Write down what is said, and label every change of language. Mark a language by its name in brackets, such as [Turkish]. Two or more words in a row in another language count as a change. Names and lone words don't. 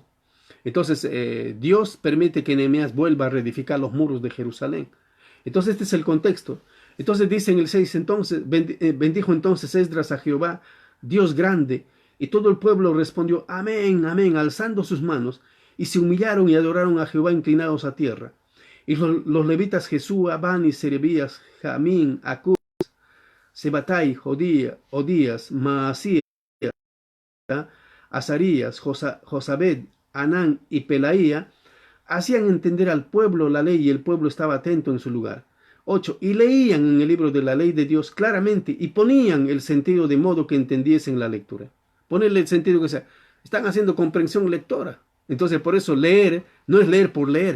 [Spanish] Entonces Dios permite que Nehemías vuelva a reedificar los muros de Jerusalén. Entonces este es el contexto. Entonces dice en el 6, entonces bendijo entonces Esdras a Jehová, Dios grande, y todo el pueblo respondió amén, amén, alzando sus manos, y se humillaron y adoraron a Jehová inclinados a tierra. Y los levitas Jesúa, Bani, Serebías, Jamín, Acús, Sebatai, Odías, Maasías, Azarías, Josabed, Anán y Pelaía hacían entender al pueblo la ley, y el pueblo estaba atento en su lugar. 8. Y leían en el libro de la ley de Dios claramente y ponían el sentido de modo que entendiesen la lectura. Ponerle el sentido que sea. Están haciendo comprensión lectora. Entonces, por eso leer no es leer por leer.